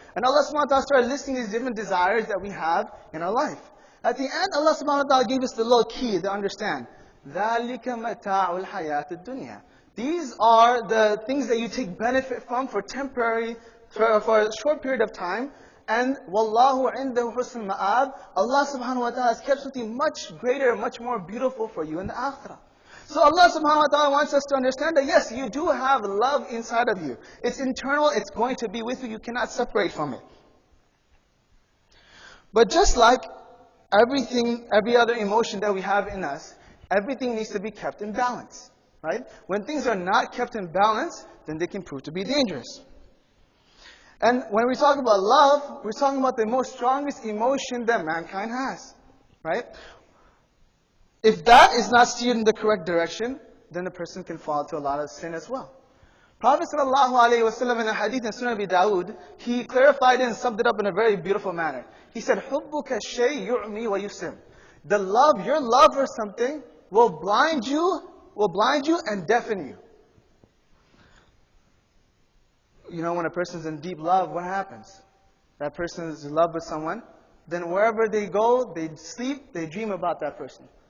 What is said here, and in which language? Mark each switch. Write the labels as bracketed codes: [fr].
[en] And Allah subhanahu wa ta'ala started listing these different desires that we have in our life. At the end, Allah subhanahu wa ta'ala gave us the little key to understand. [ar] ذَلِكَ مَتَاعُ الْحَيَاةِ الدُّنْيَا. [en] These are the things that you take benefit from for temporary, for a short period of time. And [ar] وَاللَّهُ عِنْدَهُ حُسْنُ الْمَآبِ. [en] Allah subhanahu wa ta'ala has kept something much greater, much more beautiful for you in the akhirah. So Allah subhanahu wa ta'ala wants us to understand that yes, you do have love inside of you. It's internal, it's going to be with you, you cannot separate from it. But just like everything, every other emotion that we have in us, everything needs to be kept in balance. Right? When things are not kept in balance, then they can prove to be dangerous. And when we talk about love, we're talking about the most strongest emotion that mankind has. Right? If that is not steered in the correct direction, then the person can fall into a lot of sin as well. Prophet ﷺ in a hadith in Sunan Abi Dawud, he clarified it and summed it up in a very beautiful manner. He said, [ar] حُبُّكَ الشَّيْء يُعْمِي وَيُسِمْ. [en] The love, your love for something will blind you and deafen you. You know, when a person's in deep love, what happens? That person is in love with someone, then wherever they go, they sleep, they dream about that person.